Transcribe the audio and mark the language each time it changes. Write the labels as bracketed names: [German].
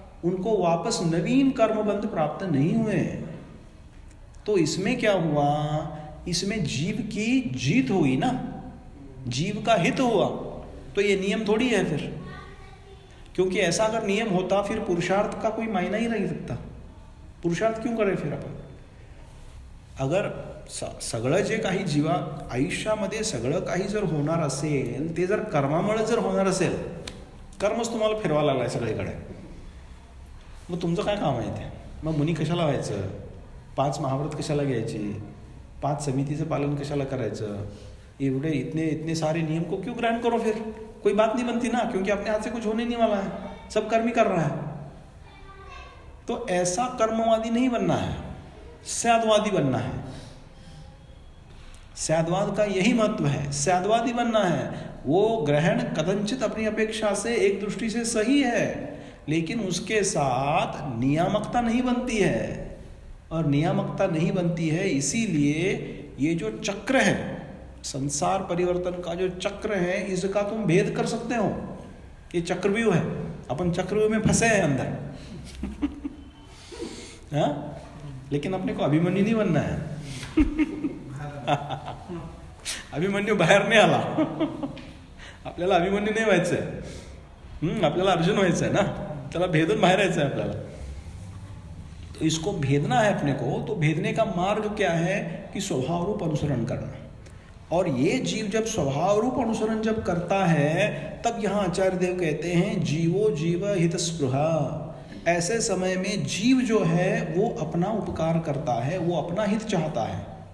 [Hindi] उनको वापस नवीन कर्मबंध प्राप्त नहीं हुए। तो इसमें क्या हुआ? इसमें जीव की जीत हुई ना, जीव का हित हुआ। तो ये नियम थोड़ी है फिर, क्योंकि ऐसा अगर नियम होता फिर पुरुषार्थ का कोई मायना ही नहीं सकता। पुरुषार्थ क्यों करे फिर आपण? [Marathi] अगर सगळं जे काही आयुष्यामध्ये सगळं काही जर होणार असेल ते जर कर्मामुळे जर होणार असेल, कर्मच तुम्हाला फिरवा लागलाय सगळीकडे, मग तुमचं काय काम आहे ते? मग मुनी कशाला व्हायचं? 5 महाव्रत कशाला घ्यायचे? 5 समितीचं पालन कशाला करायचं? [Hindi] एवढे इतने सारे नियम को क्यों ग्रहण करो? फिर कोई बात नहीं बनती ना, क्योंकि अपने हाथ से कुछ होने नहीं वाला है, सब कर्म ही कर रहा है। तो ऐसा कर्मवादी नहीं बनना है, स्यादवादी बनना है। स्यादवाद का यही महत्व है, स्यादवादी बनना है। वो ग्रहण कदाचित अपनी अपेक्षा से एक दृष्टि से सही है, लेकिन उसके साथ नियामकता नहीं बनती है। और नियामकता नहीं बनती है इसीलिए ये जो चक्र है, संसार परिवर्तन का जो चक्र है, इसका तुम भेद कर सकते हो। ये चक्रव्यूह है, अपन चक्रव्यूह में फंसे हैं अंदर। हाँ? लेकिन अपने को अभिमन्यु नहीं बनना है। [Marathi] अभिमन्यु बाहेर नाही आला, आपल्याला अभिमन्यु नाही व्हायचंय। आपल्याला अर्जुन व्हायचंय ना, त्याला भेदून बाहेर यायचंय आपल्याला। [Hindi] तो इसको भेदना है अपने को। तो भेदने का मार्ग क्या है? कि स्वभाव रूप अनुसरण करना। और ये जीव जब स्वभाव रूप अनुसरण जब करता है, तब यहाँ आचार्य देव कहते हैं जीवो जीव हित स्पृहा। ऐसे समय में जीव जो है वो अपना उपकार करता है, वो अपना हित चाहता है।